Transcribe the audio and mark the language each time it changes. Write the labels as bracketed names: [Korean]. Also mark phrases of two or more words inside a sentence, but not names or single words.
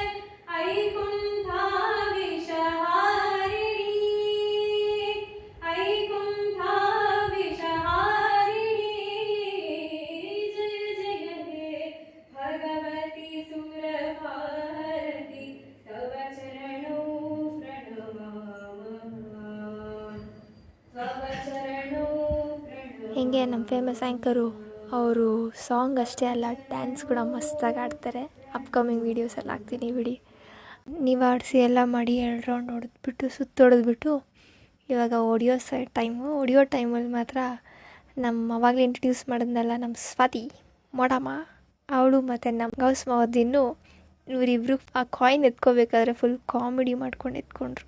[Sanskrit] ऐकुण्ठाविषहारिणी ऐकुण्ठाविषहारिणी जय जय हे भगवती सुरभारती तव चरणों प्रणमामः तव चरणों प्रणमामः [Kannada] ಹಿಂಗೆ ನಮ್ಮ [English] famous anchoru [Kannada] ಅವರು ಸಾಂಗ್ ಅಷ್ಟೇ ಅಲ್ಲ ಡ್ಯಾನ್ಸ್ ಕೂಡ ಮಸ್ತಾಗಿ ಆಡ್ತಾರೆ. [English] upcoming videosalli [Kannada] ಹಾಕ್ತೀನಿ ಬಿಡಿ. ನೀವು ಆಡಿಸಿ ಎಲ್ಲ ಮಾಡಿ 2 ರೌಂಡ್ ಹೊಡೆದ್ಬಿಟ್ಟು ಹೊಡೆದ್ಬಿಟ್ಟು ಇವಾಗ ಹೊಡಿಯೋ ಹೊಡಿಯೋ ಟೈಮಲ್ಲಿ ಮಾತ್ರ ನಮ್ಮ ಅವಾಗಲೇ ಇಂಟ್ರಡ್ಯೂಸ್ ಮಾಡಿದ್ನಲ್ಲ ನಮ್ಮ ಸ್ವಾತಿ ಮೋಡಮ್ಮ ಅವಳು ಮತ್ತು ನಮ್ಮ ಗೌಸ್ ಮಹದ್ದೀನು ಇವರಿಬ್ಬರು ಆ ಕಾಯಿನ್ ಎತ್ಕೋಬೇಕಾದ್ರೆ [English] full comedy [Kannada] ಮಾಡ್ಕೊಂಡು ಎತ್ಕೊಂಡ್ರು.